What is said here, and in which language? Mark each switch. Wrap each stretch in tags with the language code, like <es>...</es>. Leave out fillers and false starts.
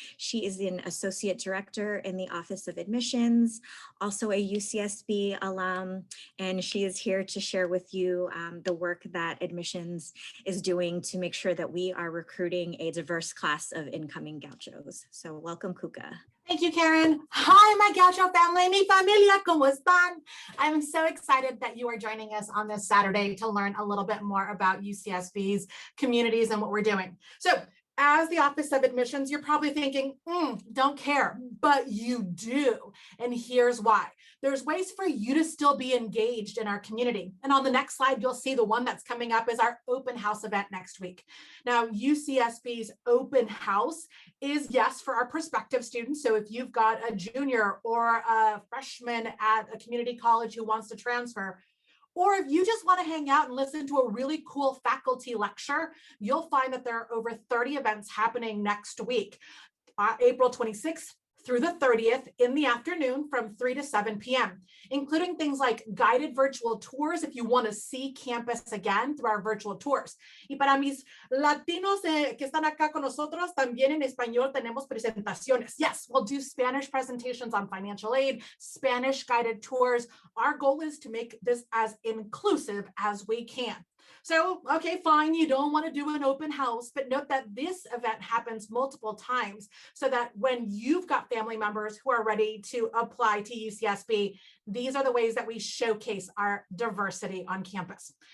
<en>She is an associate director in the Office of Admissions, also a UCSB alum, and she is here to share with you the work that admissions is doing to make sure that we are recruiting a diverse class of incoming Gauchos. So welcome, Cuca. Thank you, Karen. Hi, my Gaucho family,</en> <es>mi familia, ¿cómo están?</es> <en>I'm so excited that you are joining us on this Saturday to learn a little bit more about UCSB's communities and what we're doing. So as the Office of Admissions, you're probably thinking, don't care, but you do. And here's why. There's ways for you to still be engaged in our community. And on the next slide, you'll see the one that's coming up is our open house event next week. Now, UCSB's open house is, yes, for our prospective students. So if you've got a junior or a freshman at a community college who wants to transfer, or if you just want to hang out and listen to a really cool faculty lecture, you'll find that there are over 30 events happening next week, April 26th through the 30th in the afternoon from 3 to 7 p.m., including things like guided virtual tours if you want to see campus again through our virtual tours.</en> <es>Y para mis latinos que están acá con nosotros, también en español tenemos presentaciones.</es> <en>Yes, we'll do Spanish presentations on financial aid, Spanish guided tours. Our goal is to make this as inclusive as we can. So, okay, fine, you don't want to do an open house, but note that this event happens multiple times so that when you've got family members who are ready to apply to UCSB, these are the ways that we showcase our diversity on campus.</en>